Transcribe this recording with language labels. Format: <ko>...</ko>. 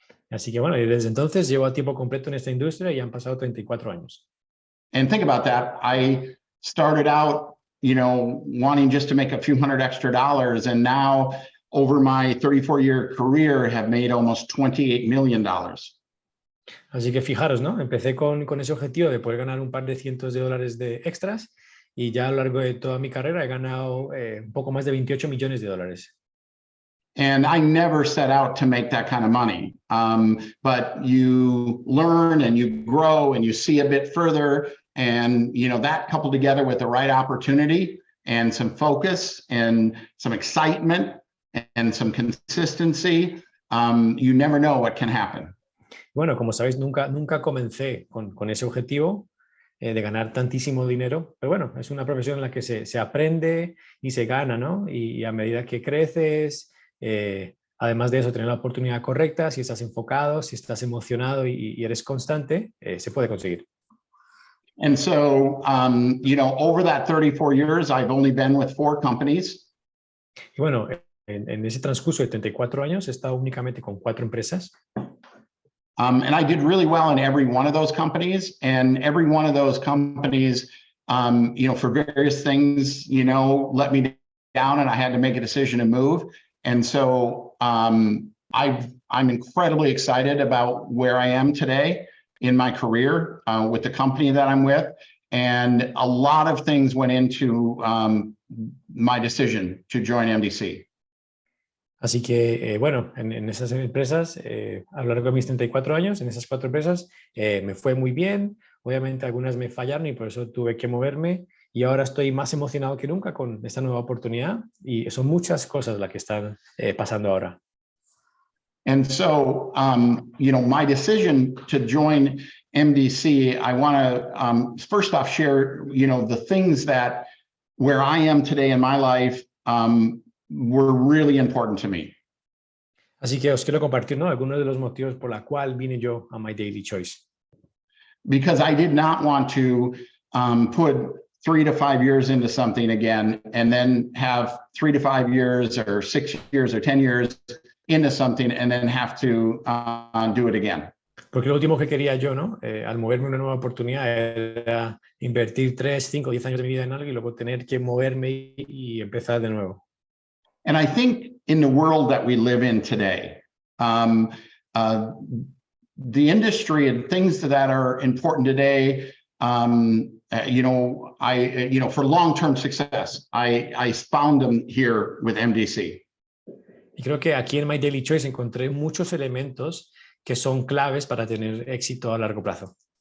<es>Así que bueno, y desde entonces llevo a tiempo completo en esta industria y han pasado 34 años.</es> <en>And think about that. I started out, wanting just to make a few hundred extra dollars, and now over my 34-year career have made almost $28 million.</en> <es>Así que fijaros, ¿no? Empecé con ese objetivo de poder ganar un par de cientos de dólares de extras y ya a lo largo de toda mi carrera he ganado un poco más de 28 millones de dólares.</es> <en>And I never set out to make that kind of money. But you learn and you grow and you see a bit further, and that coupled together with the right opportunity and some focus and some excitement and some consistency, you never know what can happen.</en> <es>Bueno, como sabéis, nunca comencé con ese objetivo de ganar tantísimo dinero, pero bueno, es una profesión en la que se aprende y se gana, ¿no? Y a medida que creces, además de eso, tener la oportunidad correcta, si estás enfocado, si estás emocionado y eres constante, se puede conseguir.</es> <en>And so, over that 34 years, I've only been with 4 companies.</en> <es>Y bueno, en ese transcurso de 34 años he estado únicamente con 4 empresas.</es> <en>And I did really well in every one of those companies, and every one of those companies, for various things, let me down, and I had to make a decision to move. And so I'm incredibly excited about where I am today in my career with the company that I'm with. And a lot of things went into my decision to join MDC.</en> <es>Así que, bueno, en esas empresas, a lo largo de mis 34 años, en esas 4 empresas, me fue muy bien. Obviamente algunas me fallaron y por eso tuve que moverme. Y ahora estoy más emocionado que nunca con esta nueva oportunidad. Y son muchas cosas las que están pasando ahora.</es> <en>And so, my decision to join MDC, I want to first off share, the things that where I am today in my life were really important to me.</en> <es>Así que os quiero compartir, ¿no?, algunos de los motivos por la cual vine yo a MyDilyChoice.</es> <en>Because I did not want to put 3 to 5 years into something again, and then have 3 to 5 years or 6 years or 10 years into something and then have to do it again.</en> <es>Porque lo último que quería yo, ¿no?, al moverme a una nueva oportunidad era invertir 3, 5, 10 años de mi vida en algo y luego tener que moverme y empezar de nuevo.</es> <en>And I think in the world that we live in today, the industry and things that are important today, for long-term success, I found them here with MDC.</en> <es>Y creo que aquí en MyDilyChoice encontré muchos elementos que son claves para tener éxito a largo plazo.</es>